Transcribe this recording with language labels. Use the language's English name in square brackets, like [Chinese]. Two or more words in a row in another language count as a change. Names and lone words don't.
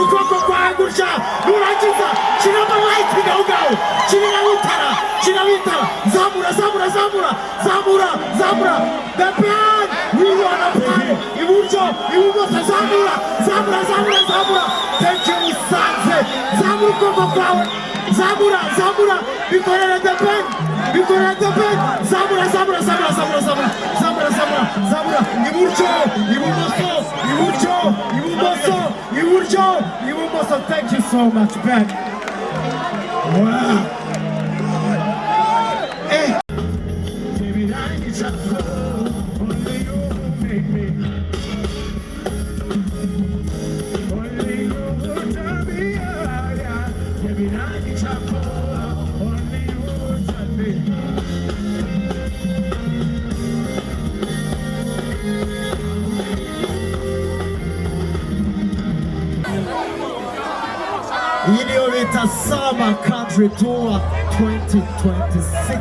[Kinyarwanda] ukuboko kwawe gutya nurangiza shyiramo light ngaho ngaho shyiraho itara zamura [English] the band we wanna party [Kinyarwanda] iburyo ibumoso zamura [English] thank you [Kinyarwanda] Musanze zamura ukuboko kwawe zamura bikorera [English] the band [Kinyarwanda] zamura [English] ibumoso thank you so much band wow hey baby I need you only you make me only you turn me on baby I need you only you turn me Innovate Summer Country Tour 2026.